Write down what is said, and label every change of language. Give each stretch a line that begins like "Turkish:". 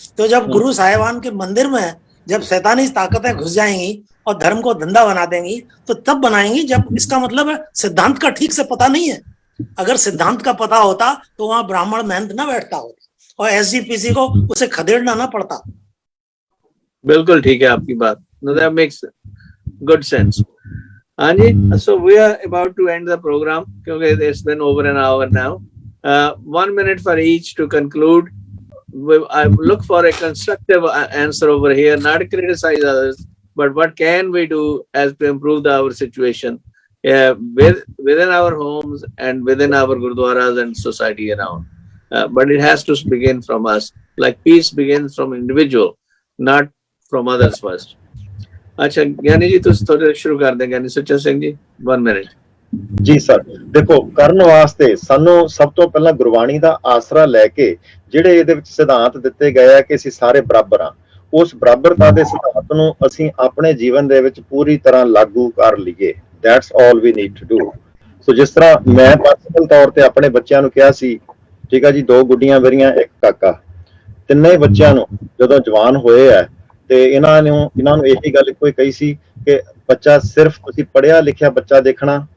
Hindi: तो जब गुरु साहिबान के मंदिर में जब शैतानी ताकतें घुस जाएंगी और धर्म को धंधा बना देंगी, तो तब बनाएंगी जब इसका मतलब है सिद्धांत का ठीक से पता नहीं है। अगर सिद्धांत का पता होता तो वहां ब्राह्मण महंत ना बैठता होता और एसजीपीसी को उसे खदेड़ना ना पड़ता। बिल्कुल ठीक है आपकी बात,
English: that makes good sense।
Hindi: हाँ जी,
English: so we are about to end the program क्योंकि it's been over an hour now। 1 minute for each to conclude। I look for a constructive answer over here, not criticize others, but what can we do as to improve our situation within our homes and within our gurdwaras and society around। But it has to begin from us, like peace begins from individual, not from others first।
Hindi: अच्छा ज्ञानी जी, तुम थोड़े शुरू कर दें। ज्ञानी Sucha Singh ji, 1 minute।
Punjabi: ਜੀ sir, ਦੇਖੋ ਕਰਨ ਵਾਸਤੇ ਸਾਨੂੰ ਸਭ ਤੋਂ ਪਹਿਲਾਂ ਗੁਰਬਾਣੀ ਦਾ ਆਸਰਾ ਲੈ ਕੇ ਜਿਹੜੇ ਇਹਦੇ ਵਿੱਚ ਸਿਧਾਂਤ ਦਿੱਤੇ ਗਏ ਆ ਕਿ ਅਸੀਂ ਸਾਰੇ ਬਰਾਬਰ ਆ, ਉਸ ਬਰਾਬਰਤਾ ਦੇ ਸਿਧਾਂਤ ਨੂੰ ਅਸੀਂ ਆਪਣੇ ਜੀਵਨ ਦੇ ਵਿੱਚ ਪੂਰੀ ਤਰ੍ਹਾਂ ਲਾਗੂ ਕਰ ਲਈਏ।
English: That's all we need to do.
Punjabi: ਸੋ ਜਿਸ ਤਰ੍ਹਾਂ ਮੈਂ ਪਰਸਨਲ ਤੌਰ ਤੇ ਆਪਣੇ ਬੱਚਿਆਂ ਨੂੰ ਕਿਹਾ ਸੀ, ਠੀਕ ਆ ਜੀ, 2 ਗੁੱਡੀਆਂ ਮੇਰੀਆਂ, 1 ਕਾਕਾ, ਤਿੰਨੇ ਬੱਚਿਆਂ ਨੂੰ ਜਦੋਂ ਜਵਾਨ ਹੋਏ ਆ ਤੇ ਇਹਨਾਂ ਨੂੰ ਇਹੀ ਗੱਲ ਕੋਈ ਕਹੀ ਸੀ ਕਿ ਬੱਚਾ ਸਿਰਫ ਤੁਸੀਂ ਪੜ੍ਹਿਆ ਲਿਖਿਆ ਬੱਚਾ ਦੇਖਣਾ,